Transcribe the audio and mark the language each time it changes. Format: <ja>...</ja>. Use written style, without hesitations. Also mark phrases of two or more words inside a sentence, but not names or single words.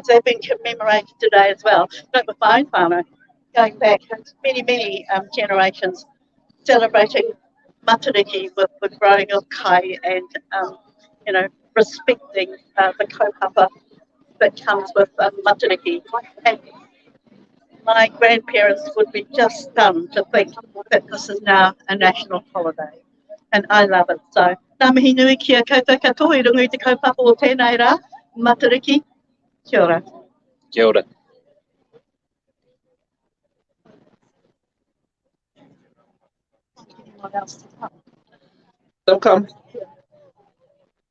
<en>They've been commemorated today as well. Not with my own whānau, going back many generations, celebrating Matariki with growing of kai and, you know, respecting the kaupapa that comes with Matariki. And my grandparents would be just stunned to think that this is now a national holiday. And I love it. So,</en> <mi>ngā mihi nui kia koutou katoa I runga I te kaupapa o tēnei rā, Matariki, kia ora. Kia ora.</mi> <en>They'll come.</en>